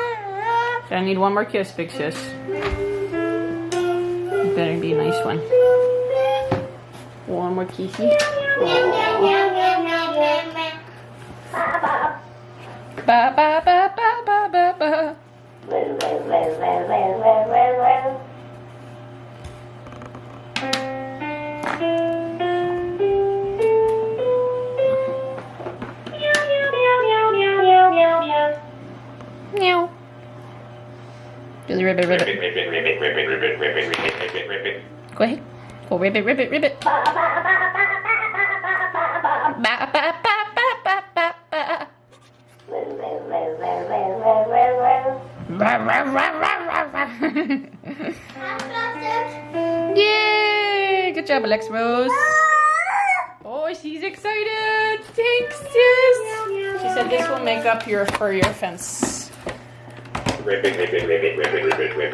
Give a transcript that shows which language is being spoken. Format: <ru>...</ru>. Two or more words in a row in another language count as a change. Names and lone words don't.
<en>I need one more kiss, big sis. It better be a nice one. One more kissy. Ba ba ba ba ba ba ba. Meow. Do the ribbit, ribbit. Go ahead. Go ribbit, ribbit, ribbit. Ba ba ba ba ba ba ba. Yay! Good job, Alex Rose. Oh, she's excited. Thanks, sis. She said this will make up for your fence.</en>